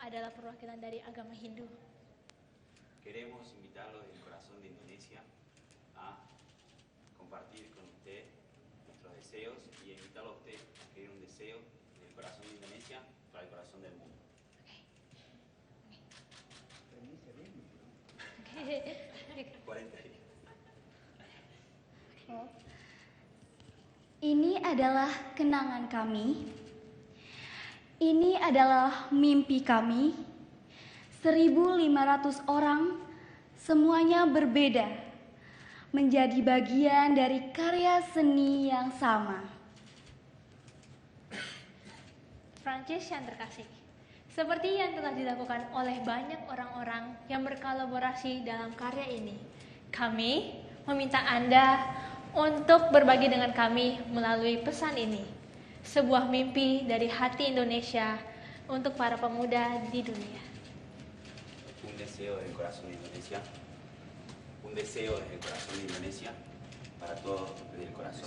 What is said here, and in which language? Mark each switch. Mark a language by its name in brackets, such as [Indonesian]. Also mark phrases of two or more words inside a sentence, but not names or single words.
[Indonesian] adalah perwakilan dari agama Hindu. [Spanish] Queremos invitarlo del corazón de Indonesia a compartir con usted nuestros deseos y invitarlo a usted a escribir un deseo del corazón de Indonesia para el corazón del mundo. Okay. 40 días. [Indonesian] Ini adalah kenangan kami. Ini adalah mimpi kami. 1.500 orang, semuanya berbeda, menjadi bagian dari karya seni yang sama. Prancis yang terkasih, seperti yang telah dilakukan oleh banyak orang-orang yang berkolaborasi dalam karya ini, kami meminta Anda untuk berbagi dengan kami melalui pesan ini. Sebuah mimpi dari hati Indonesia untuk para pemuda di dunia. [Spanish] Un deseo del corazón de Indonesia. Un deseo desde el corazón de Indonesia para todo desde el corazón.